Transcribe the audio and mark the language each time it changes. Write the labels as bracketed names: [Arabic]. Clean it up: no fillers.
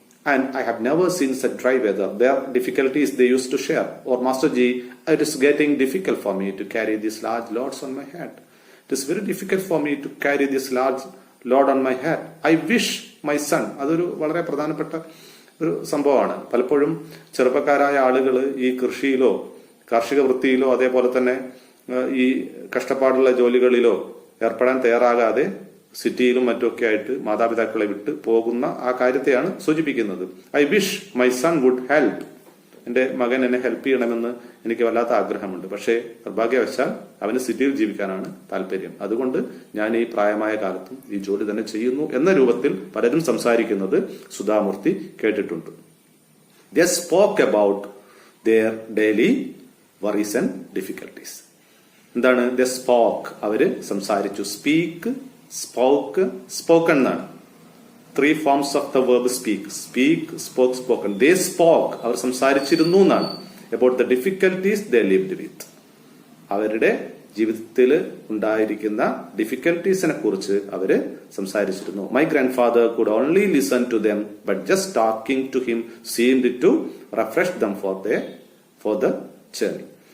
[English] And I have never seen such dry weather. Their difficulties they used to share. Or Master Ji, it is getting difficult for me to carry these large loads on my head. It is very difficult for me to carry this large load on my head. I wish my son. [Malayalam] അതൊരു വളരെ പ്രധാനപ്പെട്ട ഒരു സംഭവമാണ്. പലപ്പോഴും ചെറുപ്പക്കാരായ ആളുകൾ ഈ കൃഷിയിലോ കാർഷിക വൃത്തിയിലോ അതേപോലെ തന്നെ ഈ കഷ്ടപ്പാടുള്ള ജോലികളിലോ ഏർപ്പെടാൻ തയ്യാറാകാതെ സിറ്റിയിലും മറ്റുമൊക്കെ ആയിട്ട് മാതാപിതാക്കളെ വിട്ട് പോകുന്ന ആ കാര്യത്തെയാണ് സൂചിപ്പിക്കുന്നത്. [English] I wish my son would help. [Malayalam] എന്റെ മകൻ എന്നെ ഹെൽപ്പ് ചെയ്യണമെന്ന് എനിക്ക് വല്ലാത്ത ആഗ്രഹമുണ്ട്. പക്ഷേ നിർഭാഗ്യവശാൽ അവന് സിറ്റിയിൽ ജീവിക്കാനാണ് താല്പര്യം. അതുകൊണ്ട് ഞാൻ ഈ പ്രായമായ കാലത്തും ഈ ജോലി തന്നെ ചെയ്യുന്നു എന്ന രൂപത്തിൽ പലരും സംസാരിക്കുന്നത് സുധാമൂർത്തി കേട്ടിട്ടുണ്ട്. [English] They spoke about their daily worries and difficulties. [Malayalam] എന്താണ് ദ സ്പോക്ക്? അവര് സംസാരിച്ചു. സ്പീക്ക്, സ്പോക്ക്, സ്പോക്കൺ എന്നാണ്. [English] 3 forms of the verb speak. Speak, spoke, spoken. They spoke. [Malayalam] അവർ സംസാരിച്ചിരുന്നു എന്നാണ്. [English] About the difficulties they lived with. [Malayalam] അവരുടെ ജീവിതത്തിൽ ഉണ്ടായിരിക്കുന്ന ഡിഫിക്കൽട്ടീസിനെ കുറിച്ച് അവര് സംസാരിച്ചിരുന്നു. [English] My grandfather could only listen to them, but just talking to him seemed to refresh them for the journey.